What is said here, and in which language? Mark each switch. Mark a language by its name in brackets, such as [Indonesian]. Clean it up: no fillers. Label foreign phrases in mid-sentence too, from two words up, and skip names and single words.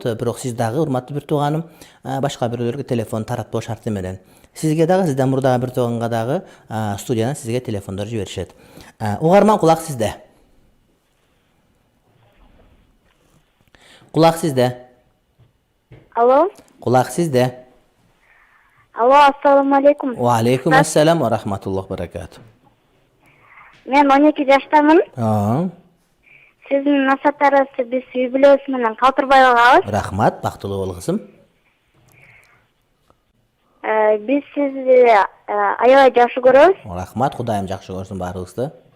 [Kyrgyz] Бирок сиз дагы, урматтуу бир тууганым, башка бирөөлөргө телефон таратпоо шарты менен. Сизге дагы, сизден мурдагы бир тууганга дагы студиядан сизге телефондор жиберишет. Угарман, кулак сизде. Кулак сизде. Алло. Кулак сизде. Алло, [Arabic] السلام عليكم. وعليكم السلام ورحمة الله بركاته. [Kyrgyz] Мен 12 жаштамын. Сиздин насааттарыңызды биз үй бүлөбүз менен калтырбай калабыз. Рахмат, бактылуу бол кызым. Биз сизди аябай жакшы көрөбүз. Рахмат, Кудайым жакшы көрсүн баарыбызды.